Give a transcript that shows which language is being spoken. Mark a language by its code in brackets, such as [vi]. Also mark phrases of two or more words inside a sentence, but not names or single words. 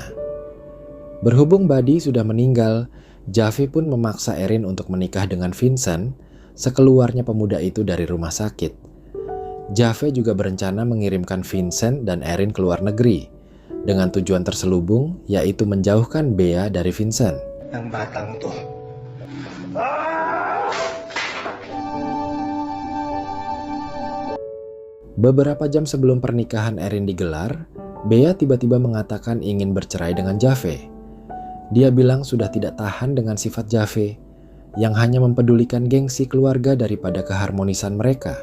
[id] Berhubung Buddy sudah meninggal, Jave pun memaksa Erin untuk menikah dengan Vincent sekeluarnya pemuda itu dari rumah sakit. Jave juga berencana mengirimkan Vincent dan Erin ke luar negeri dengan tujuan terselubung, yaitu menjauhkan Bea dari Vincent. [tl] Ng batang to. [id] Beberapa jam sebelum pernikahan Erin digelar, Bea tiba-tiba mengatakan ingin bercerai dengan Jave. Dia bilang sudah tidak tahan dengan sifat Jave yang hanya mempedulikan gengsi keluarga daripada keharmonisan mereka.